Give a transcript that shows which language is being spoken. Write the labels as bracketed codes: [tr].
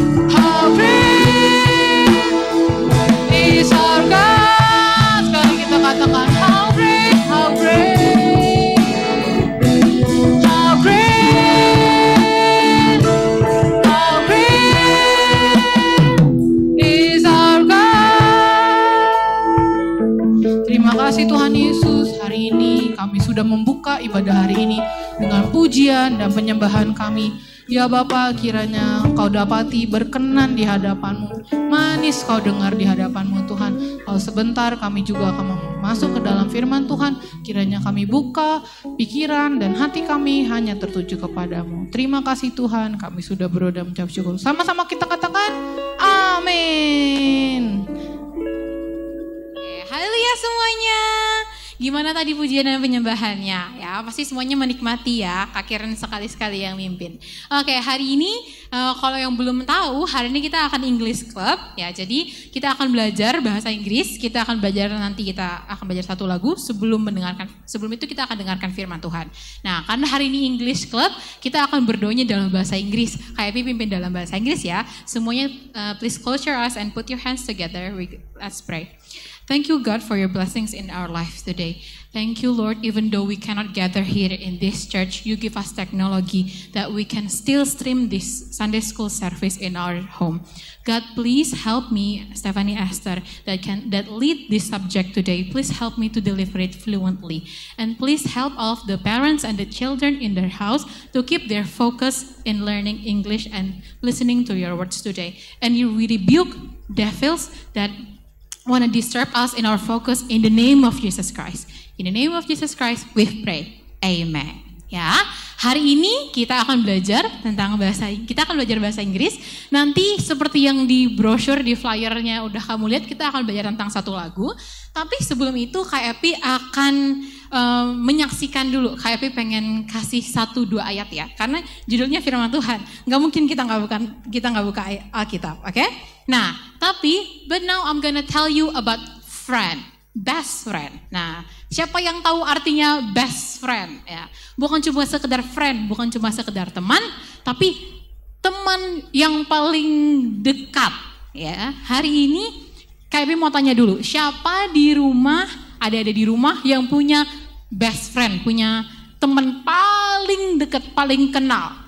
[en] How great is our God. [id] Sekali kita katakan, [en] how great, how great, how great, how great is our God. [id] Terima kasih Tuhan Yesus, hari ini kami sudah membuka ibadah hari ini dengan pujian dan penyembahan kami. Ya Bapa, kiranya Kau dapati berkenan di hadapan-Mu, manis Kau dengar di hadapan-Mu Tuhan. Kalau sebentar kami juga akan masuk ke dalam firman Tuhan, kiranya kami buka pikiran dan hati kami hanya tertuju kepada-Mu. Terima kasih Tuhan, kami sudah berdoa dan mengucap syukur. Sama-sama kita katakan, amin. Haleluya semuanya. Gimana tadi pujian dan penyembahannya? Ya, pasti semuanya menikmati ya. Kak Karen sekali-sekali yang mimpin. Oke, hari ini kalau yang belum tahu, hari ini kita akan English Club ya. Jadi kita akan belajar bahasa Inggris. Kita akan belajar nanti kita akan belajar satu lagu sebelum itu kita akan dengarkan firman Tuhan. Nah, karena hari ini English Club, kita akan berdoanya dalam bahasa Inggris. Kak Epi pimpin dalam bahasa Inggris ya. Semuanya [en] please close your eyes and put your hands together. Let's pray. Thank you, God, for your blessings in our lives today. Thank you, Lord, even though we cannot gather here in this church, you give us technology that we can still stream this Sunday school service in our home. God, please help me, Stephanie Esther, that lead this subject today. Please help me to deliver it fluently. And please help all of the parents and the children in their house to keep their focus in learning English and listening to your words today. And you rebuke devils that want to disturb us in our focus in the name of Jesus Christ. In the name of Jesus Christ, we pray. Amen. [id] Ya, hari ini kita akan belajar bahasa Inggris. Nanti seperti yang di brosur di flyernya udah kamu lihat, kita akan belajar tentang satu lagu. Tapi sebelum itu Kak Epi akan menyaksikan dulu. Kak Epi pengen kasih 1-2 ayat ya, karena judulnya firman Tuhan. Nggak mungkin kita nggak buka Alkitab, oke? [en] Nah, but now I'm gonna tell you about friend, best friend. [id] Nah, siapa yang tahu artinya best friend? Ya, bukan cuma sekedar friend, bukan cuma sekedar teman, tapi teman yang paling dekat. Ya, hari ini Kak Epi mau tanya dulu, siapa di rumah, ada di rumah yang punya best friend, punya teman paling dekat, paling kenal.